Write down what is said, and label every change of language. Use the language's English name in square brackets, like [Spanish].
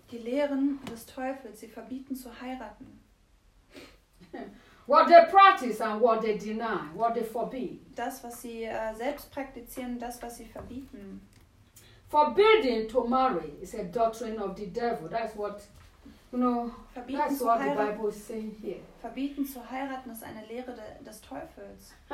[German] Die Lehren des Teufels, sie verbieten zu heiraten. [English] What they practice and what they deny, what they forbid. [German] Das, was sie selbst praktizieren, das, was sie verbieten. [English] Forbidding to marry is a doctrine of the devil. That's what, you know, [German] verbieten [English] that's what the Bible is saying here. [German] Verbieten zu heiraten ist eine Lehre des Teufels.